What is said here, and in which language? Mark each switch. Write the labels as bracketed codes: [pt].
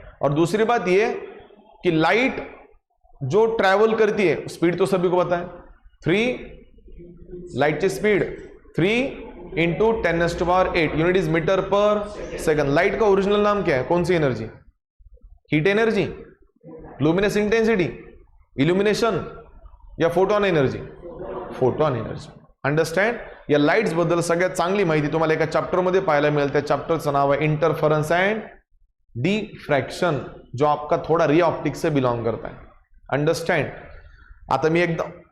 [hi] और दूसरी बात ये कि लाइट जो ट्रैवल करती है, स्पीड तो सभी को पता है, 3 लाइट की speed 3 into 10⁸ unit is metre पर सेकंड। लाइट का ओरिजिनल नाम क्या है? कौन सी energy? Heat energy, luminous intensity, इल्युमिनेशन या photon energy? Photon energy. Understand? [mr] या लाईट्स बद्दल सगळ्यात चांगली माहिती तुम्हाला एका चॅप्टर मध्ये पाहायला मिळेल। त्या चॅप्टरचं नाव आहे इंटरफरन्स एंड डिफ्रैक्शन, [hi] जो आपका थोड़ा रे ऑप्टिक्स से बिलोंग करता है। [mr] अंडरस्टैंड? आता मी एकदम